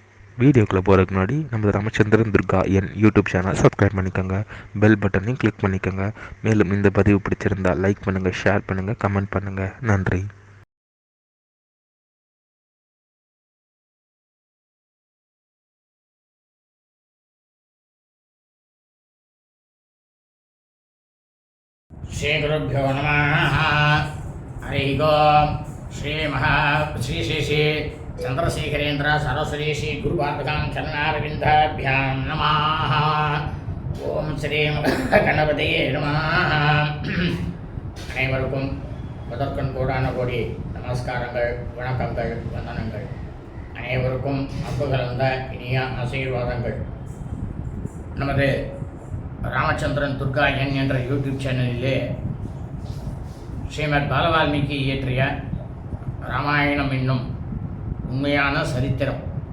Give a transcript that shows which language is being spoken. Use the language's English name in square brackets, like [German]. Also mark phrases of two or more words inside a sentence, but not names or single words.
[Tamil] வீடியோக்குள்ளே போகிறதுக்கு முன்னாடி நம்ம ராமச்சந்திரன் துர்கா என் [English] YouTube channel subscribe [Tamil] பண்ணிக்கோங்க, பெல் பட்டனையும் கிளிக் பண்ணிக்கோங்க. மேலும் இந்த பதிவு பிடிச்சிருந்தால் லைக் பண்ணுங்கள், ஷேர் பண்ணுங்கள், கமெண்ட் பண்ணுங்கள். நன்றி. [Sanskrit] श्री गुरुभ्यो नमः। हरि ओम। श्री श्री चंद्रशेखरेन्द्र सरस्वती श्री गुरुपादकां चरणारविन्दाभ्यां नमः। ओम श्री गणपतये नमः। [Tamil] அனைவருக்கும் முதற்கண் கோடான கோடி நமஸ்காரங்கள், வணக்கங்கள், வந்தனங்கள். அனைவருக்கும் அன்பு கலந்த இனிய ஆசீர்வாதங்கள். நமது ராமச்சந்திரன் துர்கா என் என்ற யூடியூப் சேனலிலே ஸ்ரீமத் பாலவால்மீகி இயற்றிய ராமாயணம் என்னும் உண்மையான சரித்திரம்,